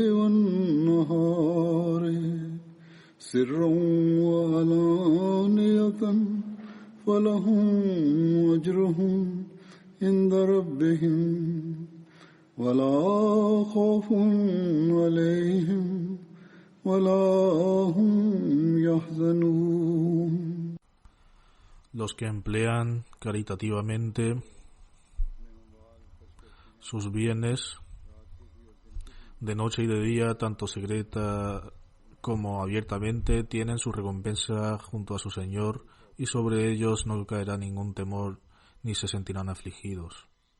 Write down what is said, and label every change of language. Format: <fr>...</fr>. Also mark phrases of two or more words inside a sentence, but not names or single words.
<ar>والنهار سرا وعلانية فلهم أجرهم عند ربهم ولا خوف عليهم ولا هم يحزنون.</ar> <es>Los que emplean caritativamente sus bienes de noche y de día, tanto secreta como abiertamente, tienen su recompensa junto a su Señor, y sobre ellos no caerá ningún temor ni se sentirán afligidos.</es>